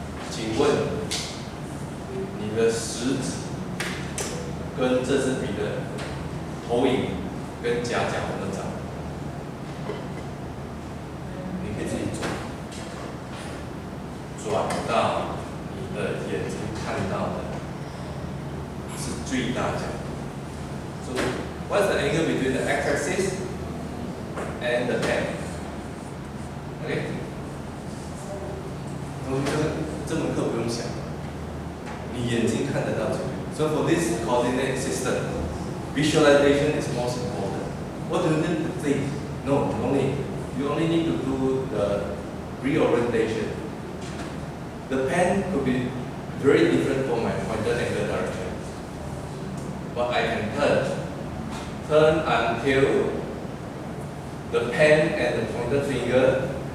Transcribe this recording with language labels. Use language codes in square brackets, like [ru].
[zh] 请问你的食指跟这支笔的投影跟夹角怎么找？你可以自己转到你的眼睛看到的是最大角。 [en] So what's the angle between the x-axis and the pen? Okay. [zh] 同学，这门课不用想，你眼睛看得到这个。 [en] So for this coordinate system, visualization is most important. What do you need to think? No need. You only need to do the reorientation. The pen could be very different from my pointer angle direction. But I can turn until the pen and the pointer finger